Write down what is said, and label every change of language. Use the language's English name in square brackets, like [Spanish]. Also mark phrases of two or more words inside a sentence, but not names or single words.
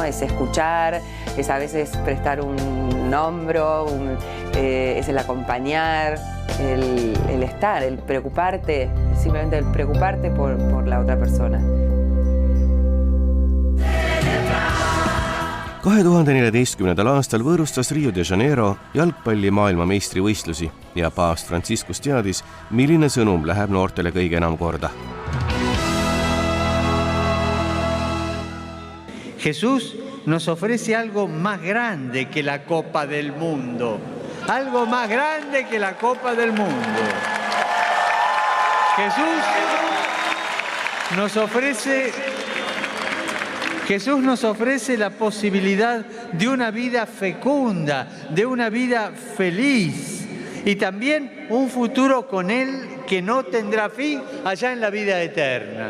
[Spanish] Es escuchar, es a veces prestar un hombro, es el acompañar, el estar, el preocuparte, simplemente el preocuparte por la otra persona. [Estonian] 2014. aastal võõrustas Rio de Janeiro jalgpalli maailmameistrivõistlusi ja paavst Franciscus teadis, milline sõnum läheb noortele kõige enam korda. [Spanish] Jesús nos ofrece algo más grande que la Copa del Mundo. Algo más grande que la Copa del Mundo. Jesús nos ofrece la posibilidad de una vida fecunda, de una vida feliz y también un futuro con Él que no tendrá fin allá en la vida eterna.